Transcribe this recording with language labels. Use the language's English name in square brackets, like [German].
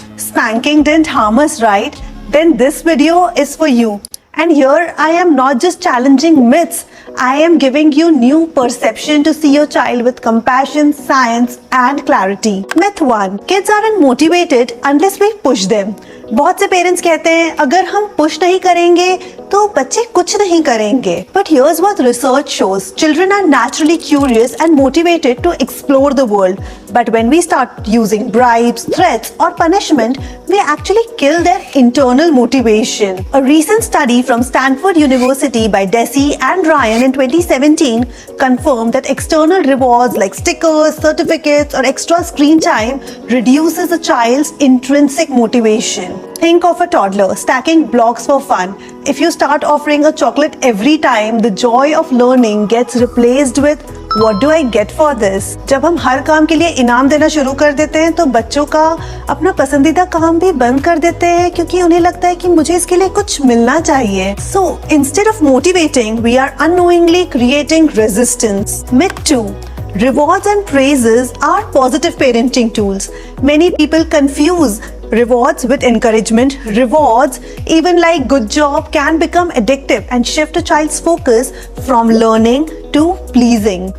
[English] Spanking didn't harm us, right? Then this video is for you. And here I am not just challenging myths, I am giving you new perception to see your child with compassion, science and clarity. Myth 1. Kids aren't motivated unless we push them. [Hindi] बहुत से parents कहते हैं अगर हम push नहीं करेंगे तो बच्चे कुछ नहीं करेंगे. [English] But here's what research shows. Children are naturally curious and motivated to explore the world. But when we start using bribes, threats or punishment, we actually kill their internal motivation. A recent study from Stanford University by Deci and Ryan in 2017 confirmed that external rewards like stickers, certificates or extra screen time reduces a child's intrinsic motivation. Think of a toddler stacking blocks for fun. If you start offering a chocolate every time, the joy of learning gets replaced with What do I get for this? [Hindi] जब हम हर काम के लिए इनाम देना शुरू कर देते हैं तो बच्चों का अपना पसंदीदा काम भी बंद कर देते हैं क्योंकि उन्हें लगता है कि मुझे इसके लिए कुछ मिलना चाहिए. [English] So instead of motivating, we are unknowingly creating resistance. Myth 2. Rewards and praises are positive parenting tools. Many people confuse rewards with encouragement. Rewards, even like good job, can become addictive and shift a child's focus from learning to pleasing.